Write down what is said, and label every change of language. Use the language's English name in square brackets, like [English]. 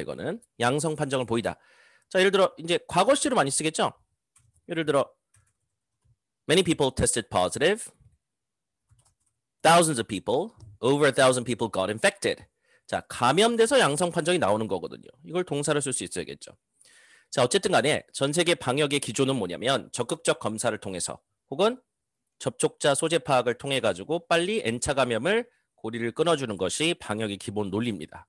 [Korean] 이거는 양성 판정을 보이다. 자, 예를 들어 이제 과거시로 많이 쓰겠죠? 예를 들어 [English] many people tested positive. Thousands of people, over 1,000 people got infected. [Korean] 자, 감염돼서 양성 판정이 나오는 거거든요. 이걸 동사로 쓸 수 있어야겠죠. 자, 어쨌든 간에 전 세계 방역의 기조는 뭐냐면 적극적 검사를 통해서 혹은 접촉자 소재 파악을 통해 가지고 빨리 N차 감염을 고리를 끊어주는 것이 방역의 기본 논리입니다.